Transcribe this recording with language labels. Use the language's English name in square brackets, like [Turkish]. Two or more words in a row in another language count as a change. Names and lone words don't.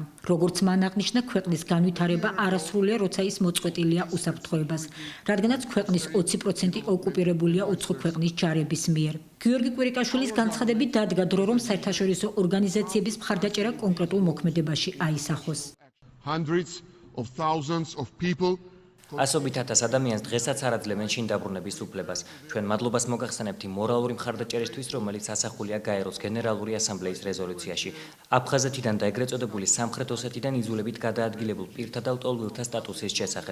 [Georgian] როგორც მან აღნიშნა, ქვეყნის განვითარება არასრულია, როცა ის მოწყვეტილია უსაფრთხოებას, რადგანაც ქვეყნის 20% ოკუპირებულია უცხო ქვეყნის ჯარების მიერ. გიორგი კვირიკაშვილის განცხადებით დადგა დრო, რომ საერთაშორისო ორგანიზაციების მხარდაჭერა კონკრეტულ მოქმედებაში აისახოს. [English] Hundreds of thousands of people [Georgian] ასობით ათას ადამიანს დღესაც არ აძლევენ შინ დაბრუნების უფლებას. ჩვენ მადლობას მოგახსენებთ იმ მორალური მხარდაჭერისთვის, რომელიც ასახულია გაეროს გენერალური ასამბლეის რეზოლუციაში. აფხაზეთიდან და ეგრეთ წოდებული სამხრეთ ოსეთიდან იძულებით გადაადგილებულ პირთა და ლტოლვილთა სტატუსის შესახებ.